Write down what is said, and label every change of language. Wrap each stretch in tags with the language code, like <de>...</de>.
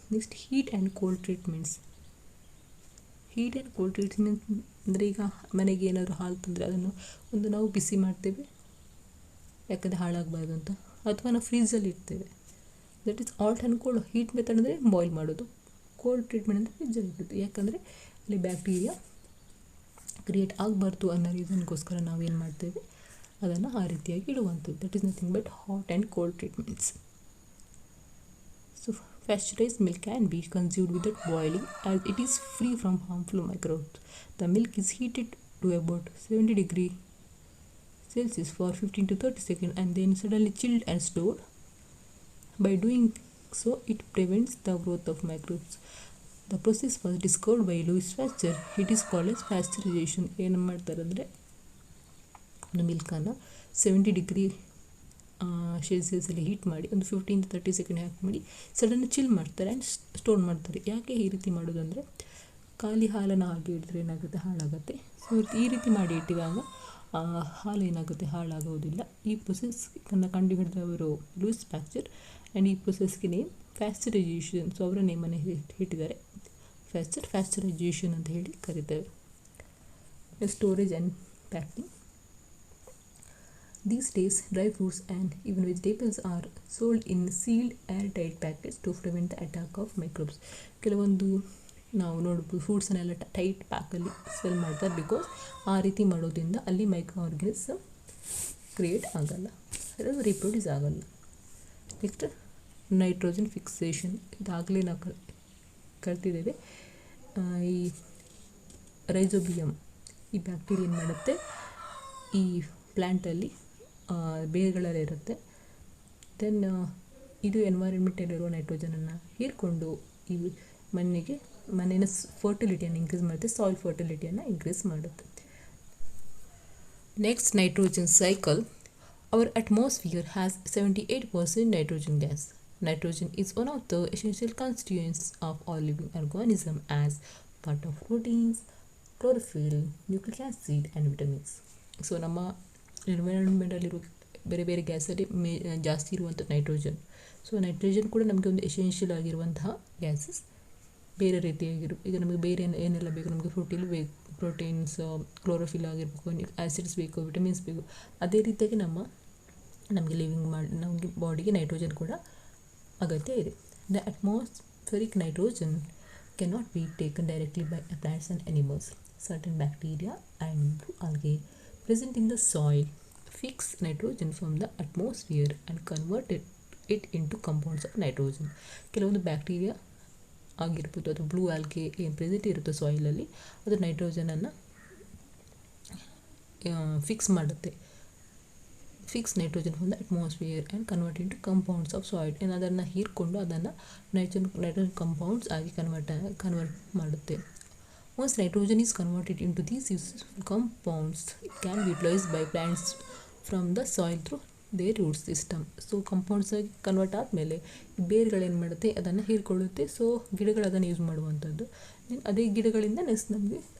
<kn>Next heat and cold treatments. Heat and cold treatment ಅಂದರೆ ಈಗ ಮನೆಗೆ ಏನಾದರೂ ಹಾಲು ತಂದರೆ ಅದನ್ನು ಒಂದು ನಾವು ಬಿಸಿ ಮಾಡ್ತೇವೆ ಯಾಕಂದರೆ ಹಾಳಾಗಬಾರ್ದು ಅಂತ, ಅಥವಾ ನಾವು ಫ್ರೀಜಲ್ಲಿ ಇಡ್ತೇವೆ.</kn> <en>That is hot and cold.</en> <kn>Heat method ಅಂದರೆ ಬಾಯ್ಲ್ ಮಾಡೋದು, ಕೋಲ್ಡ್ ಟ್ರೀಟ್ಮೆಂಟ್ ಅಂದರೆ ಫ್ರಿಜ್ಜಲ್ಲಿ ಇಡೋದು. ಯಾಕಂದರೆ ಅಲ್ಲಿ ಬ್ಯಾಕ್ಟೀರಿಯಾ ಕ್ರಿಯೇಟ್ ಆಗಬಾರ್ದು ಅನ್ನೋ ರೀಸನ್ಗೋಸ್ಕರ ನಾವೇನು ಮಾಡ್ತೇವೆ, ಅದನ್ನು ಆ ರೀತಿಯಾಗಿ ಇಡುವಂಥದ್ದು.</kn> <en>That is nothing but hot and cold treatments. So pasteurized milk can be consumed without boiling as it is free from harmful microbes. The milk is heated to about 70 degrees Celsius for 15 to 30 seconds and then suddenly chilled and stored. By doing so, it prevents the growth of microbes. The process was discovered by Louis Pasteur. It is called as pasteurization.</en> <kn>ಏನು ಮಾಡ್ತಾರೆ ಅಂದರೆ, ಒಂದು ಮಿಲ್ಕನ್ನು 70 degree ಸೆಲ್ಸಿಯಸಲ್ಲಿ heat ಮಾಡಿ ಒಂದು 15 to 30 second ಹಾಕಿ ಮಾಡಿ sudden chill ಮಾಡ್ತಾರೆ and store ಮಾಡ್ತಾರೆ. ಯಾಕೆ ಈ ರೀತಿ ಮಾಡೋದು ಅಂದರೆ, ಖಾಲಿ ಹಾಲನ್ನು ಹಾಗೆ ಇಡಿದ್ರೆ ಏನಾಗುತ್ತೆ, ಹಾಳಾಗುತ್ತೆ. ಸೊ ಈ ರೀತಿ ಮಾಡಿ ಇಟ್ಟಿದಾಗ ಹಾಲು ಏನಾಗುತ್ತೆ, ಹಾಳಾಗೋದಿಲ್ಲ. ಈ ಪ್ರೊಸೆಸ್ಸನ್ನು ಕಂಡುಹಿಡಿದವರು ಲೂಯಿಸ್ ಪ್ಯಾಸ್ಚರ್ ಆ್ಯಂಡ್ ಈ ಪ್ರೊಸೆಸ್ಗೆ ನೇಮ್ ಪ್ಯಾಸ್ಚರೈಸೇಷನ್. ಸೊ ಅವರ ನೇಮನ್ನು ಇಟ್ಟಿದ್ದಾರೆ, ಪ್ಯಾಸ್ಚರೈಸೇಷನ್ ಅಂತ ಹೇಳಿ ಕರೀತೇವೆ.</kn> <en>Storage and packing. These days, dry fruits and even vegetables are sold in sealed airtight packets to prevent the attack of microbes.</en> <kn>ಕೆಲವೊಂದು ನಾವು ನೋಡ್ಬೋದು ಫ್ರೂಟ್ಸನ್ನೆಲ್ಲ ಟೈಟ್ ಪ್ಯಾಕಲ್ಲಿ ಸೆಲ್ ಮಾಡ್ತಾರೆ. Because ಆ ರೀತಿ ಮಾಡೋದ್ರಿಂದ ಅಲ್ಲಿ ಮೈಕ್ರೋ ಆರ್ಗನಿಸಮ್ ಕ್ರಿಯೇಟ್ ಆಗಲ್ಲ, ಅದು ರಿಪ್ರೊಡ್ಯೂಸ್ ಆಗಲ್ಲ. Next nitrogen fixation. ಇದಾಗಲೇ ನಾವು ಕಲ್ತಿದ್ದೇವೆ. ಈ ರೈಜೋಬಿಯಮ್ ಈ ಬ್ಯಾಕ್ಟೀರಿಯಾ ಏನು ಮಾಡುತ್ತೆ, ಈ ಪ್ಲ್ಯಾಂಟಲ್ಲಿ ಬೇರುಗಳಲ್ಲಿ ಇರುತ್ತೆ. ದೆನ್ ಇದು ಎನ್ವೈರನ್ಮೆಂಟಲ್ಲಿರೋ ನೈಟ್ರೋಜನನ್ನು ಹೀರ್ಕೊಂಡು ಈ ಮಣ್ಣಿನ ಫರ್ಟಿಲಿಟಿಯನ್ನು ಇನ್ಕ್ರೀಸ್ ಮಾಡುತ್ತೆ, ಸಾಯಿಲ್ ಫರ್ಟಿಲಿಟಿಯನ್ನು ಇನ್ಕ್ರೀಸ್ ಮಾಡುತ್ತೆ.</kn> <en>Next nitrogen cycle. Our atmosphere has 78% nitrogen gas. Nitrogen is one of the essential constituents of all living organisms as part of proteins, chlorophyll, nucleic acid and vitamins.</en> <kn>So ನಮ್ಮ ಎನ್ವೈರನ್ಮೆಂಟಲ್ಲಿರೋ ಬೇರೆ ಬೇರೆ ಗ್ಯಾಸಲ್ಲಿ ಜಾಸ್ತಿ ಇರುವಂಥ nitrogen. So nitrogen ಕೂಡ ನಮಗೆ ಒಂದು essential ಆಗಿರುವಂತಹ ಗ್ಯಾಸಸ್. ಬೇರೆ ಈಗ ನಮಗೆ ಬೇರೆ ಏನೆಲ್ಲ ಬೇಕು, ನಮಗೆ ಪ್ರೋಟೀನ್ಸ್, ಕ್ಲೋರೋಫಿಲ್ ಆಗಿರಬೇಕು, ಆ್ಯಸಿಡ್ಸ್ ಬೇಕು, ವಿಟಮಿನ್ಸ್ ಬೇಕು. ಅದೇ ರೀತಿಯಾಗಿ ನಮಗೆ ನಮಗೆ ಬಾಡಿಗೆ ನೈಟ್ರೋಜನ್ ಕೂಡ ಅಗತ್ಯ ಇದೆ.</kn> <en>The atmospheric nitrogen cannot be taken directly by plants and animals. Certain bacteria and algae present in the soil fix nitrogen from the atmosphere and convert it into compounds of nitrogen.</en> <kn>ಕೆಲವೊಂದು bacteria ಆಗಿರ್ಬೋದು ಅಥವಾ blue algae ಏನು present ಇರುತ್ತೆ ಸಾಯಿಲಲ್ಲಿ, ಅದು ನೈಟ್ರೋಜನನ್ನು fix ಮಾಡುತ್ತೆ.</kn> <en>Fix nitrogen from the atmosphere and convert into compounds of soil.</en> <kn>ಅದನ್ನು ಹೀರ್ಕೊಂಡು ಅದನ್ನು nitrogen compounds ಆಗಿ ಕನ್ವರ್ಟ್ ಮಾಡುತ್ತೆ.</kn> <en>Once nitrogen is converted into these useful compounds, it can be utilized by plants from the soil through their root system.</en> <kn>So compounds ಆಗಿ convert ಆದಮೇಲೆ ಬೇರುಗಳೇನು ಮಾಡುತ್ತೆ, ಅದನ್ನು ಹೀರ್ಕೊಳ್ಳುತ್ತೆ. So ಗಿಡಗಳು ಅದನ್ನು ಯೂಸ್ ಮಾಡುವಂಥದ್ದು. ಅದೇ ಗಿಡಗಳಿಂದ ನೆಕ್ಸ್ಟ್ ನಮಗೆ</kn>